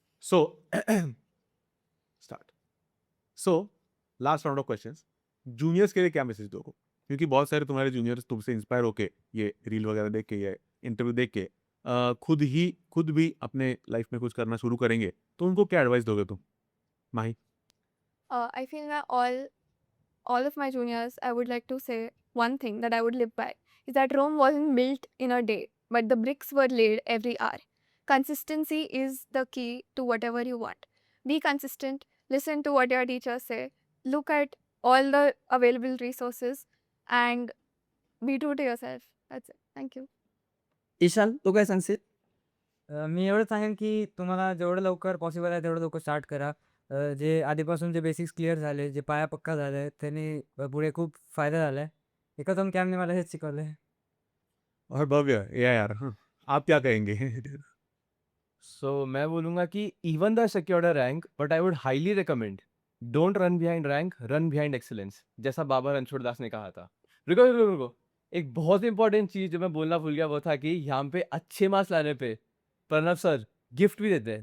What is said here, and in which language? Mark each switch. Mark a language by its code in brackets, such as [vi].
[en] So start. So last round of questions. [hi] Juniors के लिए क्या मैसेज दोगे, क्योंकि बहुत सारे तुम्हारे जूनियर्स तुमसे इंस्पायर होके ये रील वगैरह देख के, ये इंटरव्यू देख के खुद भी अपने लाइफ में कुछ करना शुरू करेंगे, तो उनको क्या एडवाइस दोगे तुम, माही? [en] I feel that all of my juniors, I would like to say one thing that I would live by is that Rome wasn't built in a day, but the bricks were laid every hour. Consistency is the key to whatever you want. Be consistent, listen to what your teachers say, look at all the available resources, and be true to yourself. That's it. Thank you. [mr] Ishan तू काय सांगशील? मी एवढं सांगेन की तुम्हाला जेवढं लवकर possible आहे तेवढं लवकर स्टार्ट करा. जे आधीपासून जे बेसिक्स क्लिअर झाले, जे पाया पक्का झाला आहे, त्याने पुढे खूप फायदा झाला आहे. एकातून कॅम्पने मला हेच शिकवलं आहे. [hi] और भव्य या यार, आप क्या कहेंगे? सो मैं बोलूँगा कि [en] even the secured rank, but I would highly recommend don't run behind rank, run behind excellence, [hi] जैसा बाबा रणछोड़ दास ने कहा था. रुको रुको रुको, एक बहुत इंपॉर्टेंट चीज़ जो मैं बोलना भूल गया वो था कि यहाँ पे अच्छे मार्क्स लाने पे प्रणव सर गिफ्ट भी देते हैं.